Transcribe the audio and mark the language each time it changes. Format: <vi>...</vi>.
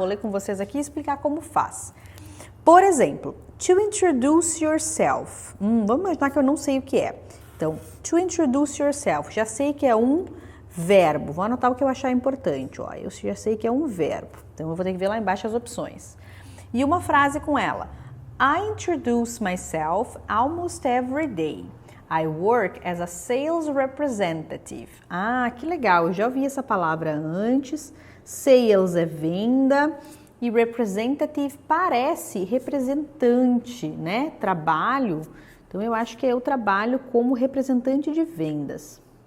<pt>Vou ler com vocês aqui e explicar como faz. Por exemplo,</pt> <en>to introduce yourself.</en> <pt>Vamos imaginar que eu não sei o que é. Então,</pt> <en>to introduce yourself,</en> <pt>já sei que é um verbo. Vou anotar o que eu achar importante. Ó. Eu já sei que é um verbo. Então, eu vou ter que ver lá embaixo as opções. E uma frase com ela.</pt> <en>I introduce myself almost every day. I work as a sales representative.</en> <pt>Ah, que legal. Eu já ouvi essa palavra antes. Sales é venda. E representative parece representante, né? Trabalho. Então, eu acho que eu trabalho como representante de vendas.</pt>